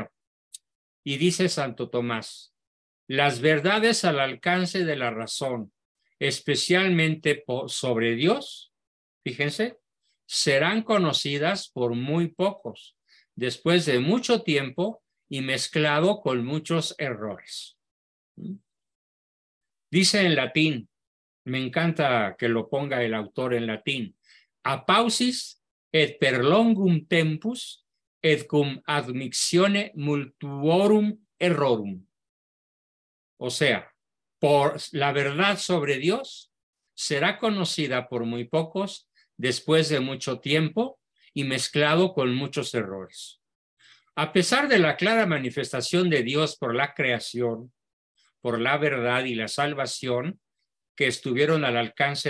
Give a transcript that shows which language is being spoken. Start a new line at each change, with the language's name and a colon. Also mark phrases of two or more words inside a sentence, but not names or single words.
Spanish: Y dice Santo Tomás: las verdades al alcance de la razón, especialmente sobre Dios, fíjense, serán conocidas por muy pocos, después de mucho tiempo y mezclado con muchos errores. Dice en latín, me encanta que lo ponga el autor en latín:
Latin: apausis et per longum tempus et cum admictione multuorum errorum.
Spanish: O sea, por la verdad sobre Dios será conocida por muy pocos después de mucho tiempo y mezclado con muchos errores. A pesar de la clara manifestación de Dios por la creación, por la verdad y la salvación, que estuvieron al alcance